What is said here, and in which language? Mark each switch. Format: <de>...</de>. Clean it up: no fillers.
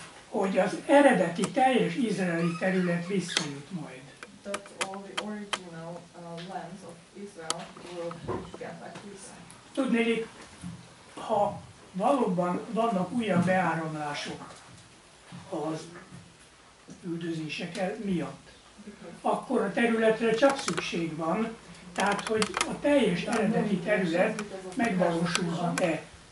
<hu>hogy az eredeti teljes izraeli terület visszajut majd.</hu> <en>That all the original lands of Israel will get back to Israel.</en> <hu>Tudnék, ha valóban vannak újabb beáramlások az üldözések miatt, akkor a területre csak szükség van, tehát hogy a teljes eredeti terület megvalósulhat-e.</hu>